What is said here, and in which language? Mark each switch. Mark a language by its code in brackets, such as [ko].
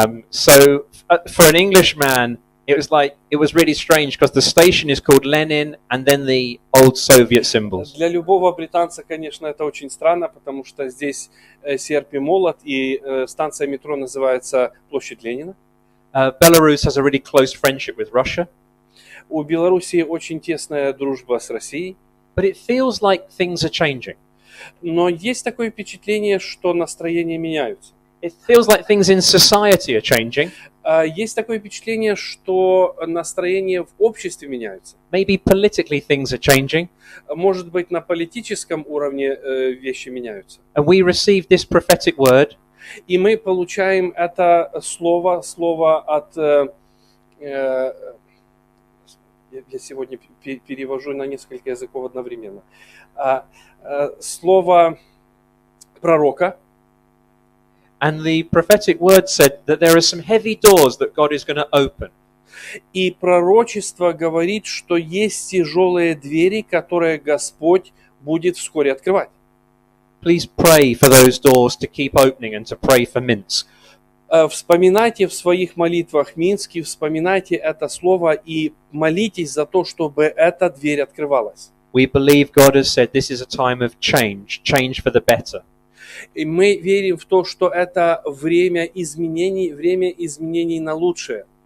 [en] So for an Englishman, it was really strange because the station is called Lenin and then the old Soviet symbols. [ru] Для любого британца, конечно, это очень странно, потому что здесь серп и молот, и станция метро называется Площадь Ленина. [en] Belarus has a really close friendship with Russia. [ru] У Белоруссии очень тесная дружба с Россией. [en] But it feels like things are changing. [ru] Но есть такое впечатление, что настроения меняются. [en] It feels like things in society are changing. [ru] Есть такое впечатление, что настроения в обществе меняются. [en] Maybe politically things are changing. [ru] Может быть, на политическом уровне вещи меняются. [en] And we received this prophetic word. [ru] И мы получаем это слово от... Я сегодня перевожу на несколько языков одновременно. Слово пророка. [en] And the prophetic word said that there are some heavy doors that God is going to open. [ru] И пророчество говорит, что есть тяжелые двери, которые Господь будет вскоре открывать. [en] Please pray for those doors to keep opening and to pray for Minsk. [ru] Вспоминайте в своих молитвах Минск, вспоминайте это слово и молитесь за то, чтобы эта дверь открывалась. [en] We believe God has said this is a time of change for the better. [ru] И мы верим в то, что это время изменений на лучшее.